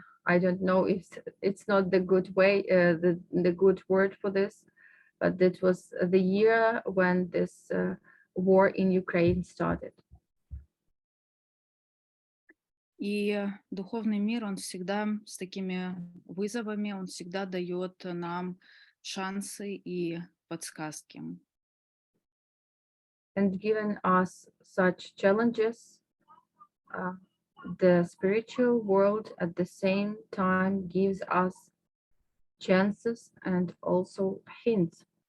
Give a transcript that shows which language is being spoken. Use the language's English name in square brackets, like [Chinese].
[English] I don't know if it's not the good way, the good word for this, but it was the year when this war in Ukraine started. [Russian] И духовный мир, он всегда с такими вызовами, он всегда дает нам шансы и подсказки. [English] And given us such challenges, the spiritual world at the same time gives us chances and also hints.